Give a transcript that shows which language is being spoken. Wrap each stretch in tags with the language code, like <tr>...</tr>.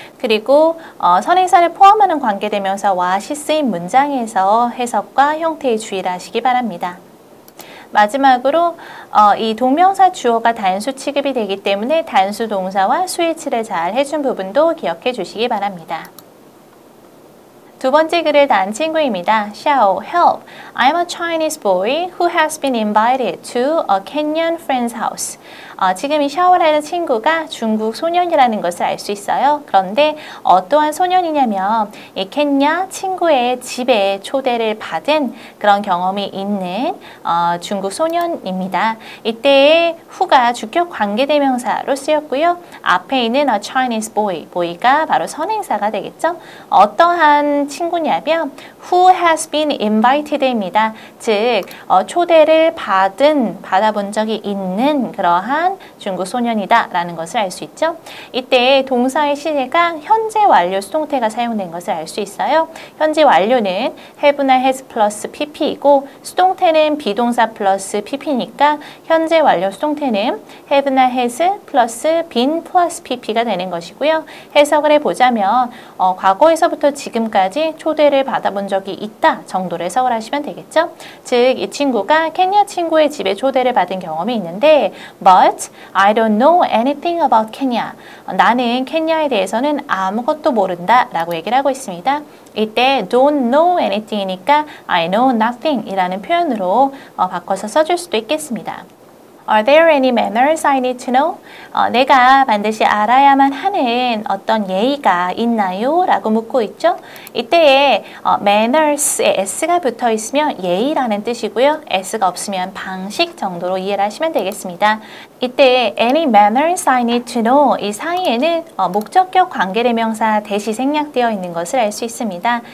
<ko>그리고 선행사를 포함하는 관계대명사 what이 쓰인 문장에서 해석과 형태의 주의를 하시기 바랍니다. 마지막으로 이 동명사 주어가 단수 취급이 되기 때문에 단수 동사와 수일치를 잘 해준 부분도 기억해 주시기 바랍니다. 두 번째 글을 단 친구입니다.</ko> <en>Xiao, help! I'm a Chinese boy who has been invited to a Kenyan friend's house.</en> <ko>지금 이 샤오라는 친구가 중국 소년이라는 것을 알 수 있어요. 그런데 어떠한 소년이냐면 이 켄야 친구의 집에 초대를 받은 그런 경험이 있는 중국 소년입니다. 이때의 who가 주격 관계대명사로 쓰였고요. 앞에 있는</ko> <en>a Chinese boy,</en> <ko>boy가 바로 선행사가 되겠죠. 어떠한 친구냐면</ko> <en>who has been invited</en> <ko>입니다. 즉 초대를 받아본 적이 있는 그러한 중국 소년이다 라는 것을 알 수 있죠. 이때 동사의 시제가 현재 완료 수동태가 사용된 것을 알 수 있어요. 현재 완료는 have나 has 플러스 pp이고 수동태는 비동사 플러스 pp니까 현재 완료 수동태는 have나 has 플러스 been 플러스 pp가 되는 것이고요. 해석을 해보자면 과거에서부터 지금까지 초대를 받아본 적이 있다 정도로 해석을 하시면 되겠죠. 즉 이 친구가 케냐 친구의 집에 초대를 받은 경험이 있는데</ko> <en>But I don't know anything about Kenya.</en> <ko>나는 케냐에 대해서는 아무것도 모른다 라고 얘기를 하고 있습니다. 이때</ko> <en>don't know anything</en> <ko>이니까</ko> <en>I know nothing</en> <ko>이라는 표현으로 바꿔서 써줄 수도 있겠습니다.</ko> <en>Are there any manners I need to know?</en> <ko>내가 반드시 알아야만 하는 어떤 예의가 있나요? 라고 묻고 있죠. 이때에 manners에 s가 붙어 있으면 예의라는 뜻이고요. s가 없으면 방식 정도로 이해를 하시면 되겠습니다. 이때</ko> <en>any manners I need to know</en> <ko>이 사이에는 목적격 관계대명사 대시 생략되어 있는 것을 알 수 있습니다.</ko>